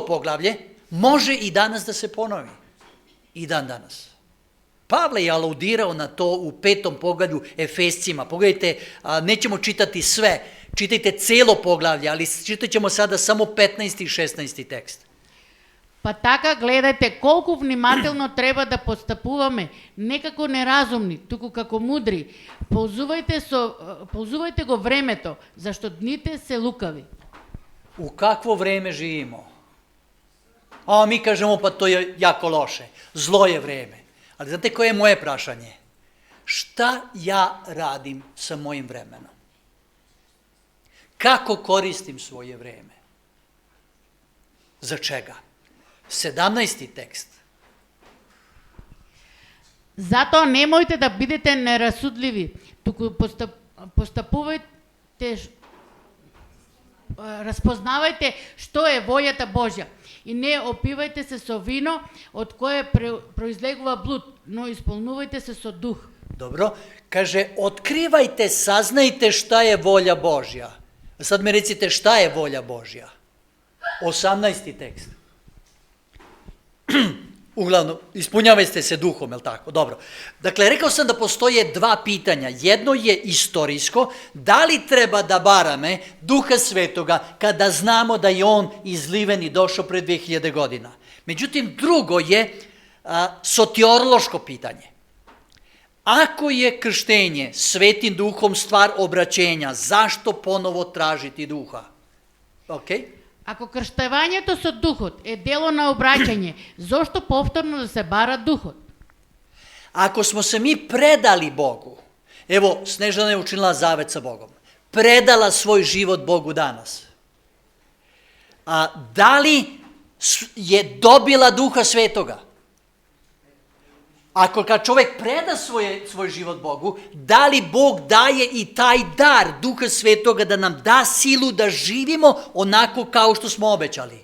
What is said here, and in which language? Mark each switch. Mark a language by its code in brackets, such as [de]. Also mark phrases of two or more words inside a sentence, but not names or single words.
[sr] poglavlje može i danas da se ponovi. I dan danas. Pavle je aludirao na to u 5. poglavlju Efescima. Pogledajte, nećemo čitati sve, čitajte celo poglavlje, ali čitat ćemo sada samo 15. i 16. tekst. [mk] Па така гледајте колку внимателно треба да постапуваме, не како неразумни, туку како мудри. Ползувајте го времето, зашто дните се лукави. [sr] U kakvo vreme živimo? A mi kažemo, pa to je jako loše, zlo je vreme. Ali znate koje je moje prašanje? Šta ja radim sa mojim vremenom? Kako koristim svoje vreme? Za čega? 17. tekst. [mk] Затоа немојте да бидете нерасудливи, туку постапувајте, распознавајте што е волјата Божја и не опивајте се со вино од кое произлегува блуд, но исполнувајте се со дух. [sr] Dobro, kaže, otkrivajte, saznajte šta je volja Božja. A sad mi recite šta je volja Božja. 18. tekst. Uglavnom, ispunjavajte se duhom, jel tako? Dobro. Dakle, rekao sam da postoje dva pitanja. Jedno je istorijsko, da li treba da barame Duha Svetoga kada znamo da je on izliven i došao pred 2000 godina. Međutim, drugo je sotiološko pitanje. Ako je krštenje Svetim Duhom stvar obraćenja, zašto ponovo tražiti Duha? Okej? [mk] Ако крштевањето со духот е дело на обраќање, зошто повторно да се бара духот? [sr] Ako smo se mi predali Bogu, evo, Snežana je učinila zavet sa Bogom, predala svoj život Bogu danas. Da li je dobila Duha Svetoga? Ako kad čovjek preda svoj život Bogu, da li Bog daje i taj dar Duha Svetoga da nam da silu da živimo onako kao što smo obećali?